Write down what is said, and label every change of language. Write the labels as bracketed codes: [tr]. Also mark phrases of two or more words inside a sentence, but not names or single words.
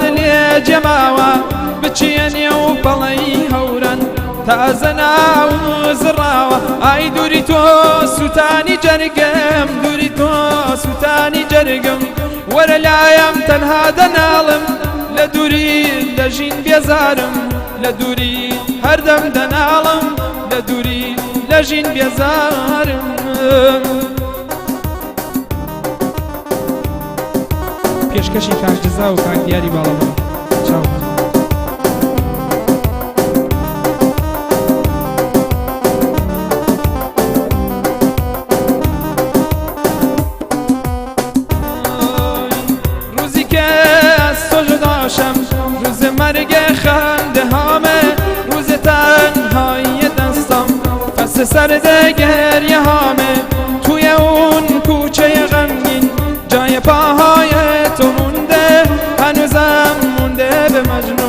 [ckb] لێ جەماوە بچێنێ و بەڵەی هەورەن تازە ناو زڕاوە ئای دووری تۆ سووتانی جەرگم دووری تۆ سووتانی جەرگم وەرە لایم تەنها دەناڵم لە دووری دەژین بێزارم لە دووری هەردەم دەناڵم لە دووری لەژین بێزارم پێشکەشی کاک جەزا و کاک دیاری باڵەوە چاو روزی [fa] که از تو جدا شم روز مرگ خنده هامه روز تنهایی دستم فصل سرد گریه هامه توی اون کوچه غمگین جای پاهای تو مونده هنوزم مونده به من